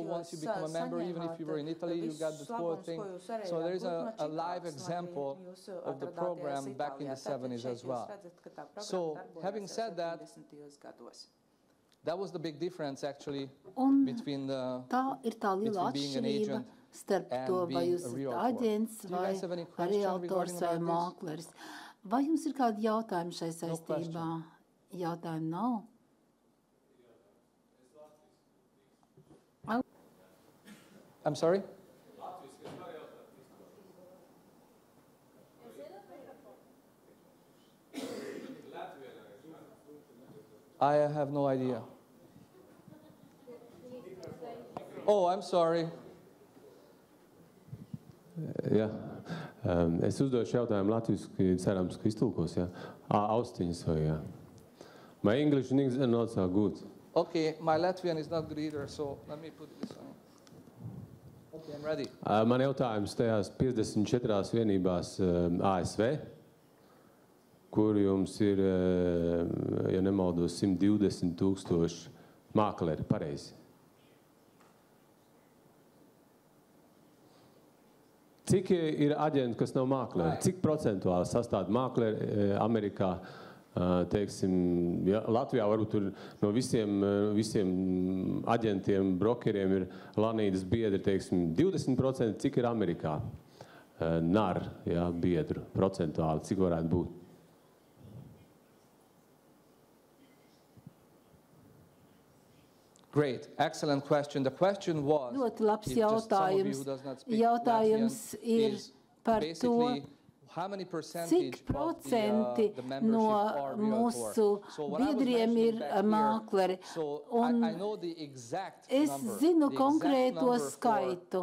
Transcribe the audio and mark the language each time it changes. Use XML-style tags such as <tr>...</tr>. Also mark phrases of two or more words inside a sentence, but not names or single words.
<en>Once you become a member, even if you were in Italy, you got the tour thing. So there is a live example of the program back in the 70s as well. So having said that, that was the big difference actually between being an agent</en> <lv>starp to, vai jūs esat aģents vai realtors vai mākleris. Vai jums ir kādi jautājumi šai saistībā? Jautājumu nav?</lv> <en>I'm sorry? I have no idea. Oh, I'm sorry.</en> <lv>Jā. Es uzdošu jautājumu latviski, cerams, ka iztulkos, jā. Austiņas vai, jā.</lv> <en>My English are not so good. Okay, my Latvian is not good either, so let me put this on. Okay, I'm ready.</en> <lv>Man jautājums tajās 54 vienībās ASV, kur jums ir, ja nemaldos, 120,000 mākleri, pareizi. Cik ir aģenti, kas nav mākleri? Cik procentuāli sastāv mākleri Amerikā? Teiksim, ja, Latvijā varbūt tur no visiem aģentiem, brokeriem ir Lanīdas biedri, teiksim, 20%, cik ir Amerikā? NAR, jā, biedru procentuāli, cik varētu būt?</lv> <en>Great, excellent question. The question was,</en> <lv>ļoti labs jautājums. Jautājums ir par to, cik procenti no mūsu biedriem ir mākleri. Un es zinu konkrēto skaitu.</lv>